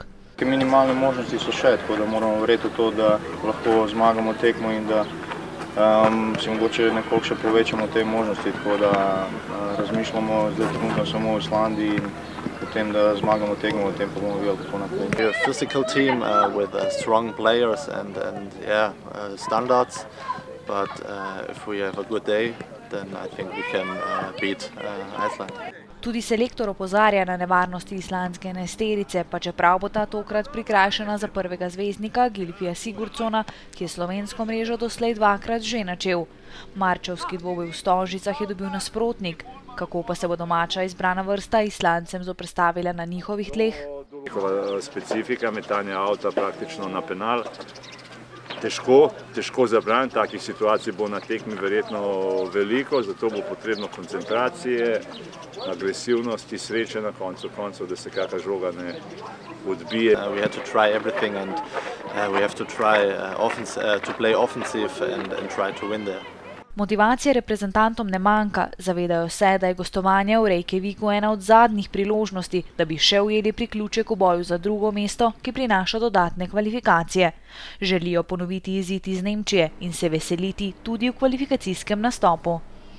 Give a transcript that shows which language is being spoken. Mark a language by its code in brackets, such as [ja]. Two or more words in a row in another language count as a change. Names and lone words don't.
[sl] Minimalne možnosti so še, tako da moramo verjeti v to, da lahko zmagamo tekmo in da si mogoče nekoliko še povečamo te možnosti, tako da razmišljamo zdaj trenutno samo o Islandiji in potem, da zmagamo tekmo, potem pa bomo videli, kako naprej. [en] We're a physical team with strong players and standards, but if we have a good day, then I think we can beat Iceland. [sl] Tudi selektor opozarja na nevarnosti islandske enajsterice, pa čeprav bo ta tokrat prikrajšana za prvega zvezdnika Gylfija Sigurdsona, ki je slovensko mrežo doslej 2-krat že načel. Marčevski dvoboj v Stožicah je dobil nasprotnik. Kako pa se bo domača izbrana vrsta Islandcem zoperstavila na njihovih tleh? Njihova specifika metanja avta praktično na penal. Težko zabraniti, takih situacij bo na tekmi verjetno veliko, zato bo potrebno koncentracije, agresivnosti, sreče na koncu koncev, da se kakšna žoga ne odbije. [en] We have to try everything and we have to try to play offensive and try to win there. [sl] Motivacije reprezentantom ne manjka, zavedajo se, da je gostovanje v Reykjaviku ena od zadnjih priložnosti, da bi še ujeli priključek v boju za drugo mesto, ki prinaša dodatne kvalifikacije. Želijo ponoviti izid iz Nemčije in se veseliti tudi v kvalifikacijskem nastopu.